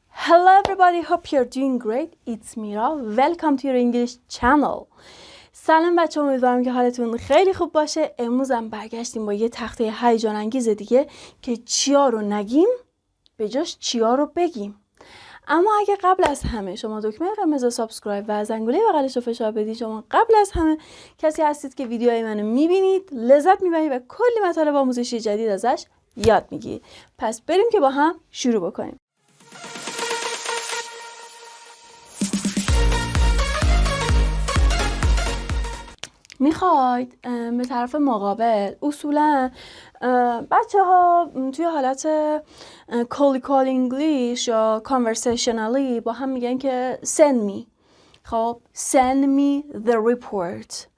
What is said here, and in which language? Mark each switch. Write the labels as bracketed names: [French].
[English] Hello everybody, hope you're doing great. It's Mira. Welcome to your English channel. [Persian] سلام بچه‌ها، امیدوارم که حالتون خیلی خوب باشه. امروز هم برگشتیم با یه تخته هیجان انگیز دیگه که چیا رو نگیم به جاش چیا رو بگیم. اما اگه قبل از همه شما دکمه قرمز سابسکرایب و زنگوله بغلش رو فشار بدید، شما قبل از همه کسی هستید که ویدیوهای منو میبینید، لذت میبرید و کلی مطالب آموزشی جدید ازش یاد میگیرید. پس بریم که با هم شروع بکنیم. میخواید به طرف مقابل اصولا بچه ها توی حالت کالیکال انگلیش یا conversationally با هم میگن که [English] send me. خب send me the report.